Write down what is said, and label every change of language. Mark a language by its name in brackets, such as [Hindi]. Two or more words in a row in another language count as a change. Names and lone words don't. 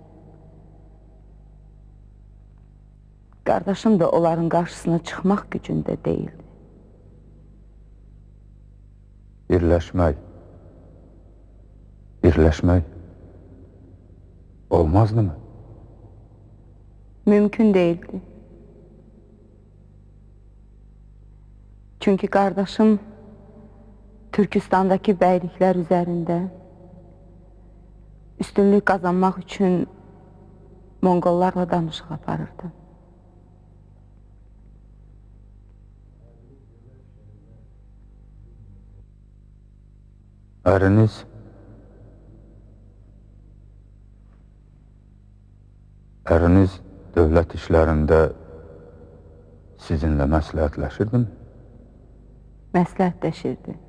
[Azerbaijani] Qardaşım da onların qarşısına çıxmaq gücündə deyildi. Birləşmək olmazdı mı? [Turkish] Mümkün değildi. Çünkü kardeşim Türkistan'daki beylikler üzerinde üstünlük kazanmak için Monqollarla [Azerbaijani] danışıq aparırdı. Əriniz dövlət işlərində sizinlə məsləhətləşirdi mi?